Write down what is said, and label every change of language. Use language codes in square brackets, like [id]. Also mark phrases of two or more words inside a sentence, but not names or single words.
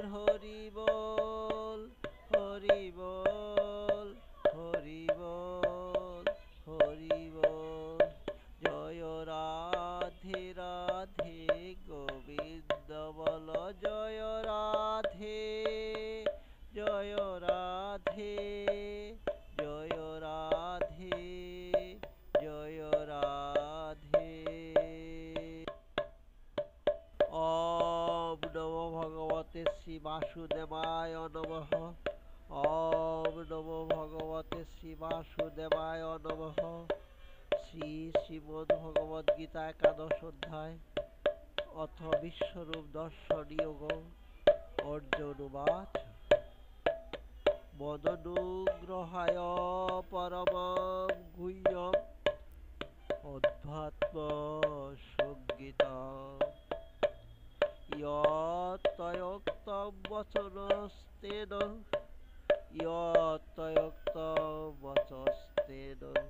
[bn] হরি বল হরি বল হরি বল হরি বল জয় রাধে রাধে গোবিন্দ বল জয় রাধে জয় রাধে জয় রাধে জয় রাধে। [sa] ওম নমো ভগবতে শ্রী বাসুদেবায় নমঃ। ওম নমো ভগবতে শ্রী বাসুদেবায় নমঃ। শ্রী শ্রীমদ্ভগবদ্গীতা একাদশ অধ্যায় অথ বিশ্বরূপ দর্শন যোগ। অর্জুন উবাচ মদনুগ্রহায় পরমং গুহ্যং অধ্যাত্ম সংগীতম যত্তয়োক্তং বচনস্তেন যত্তয়োক্তং বচস্তেন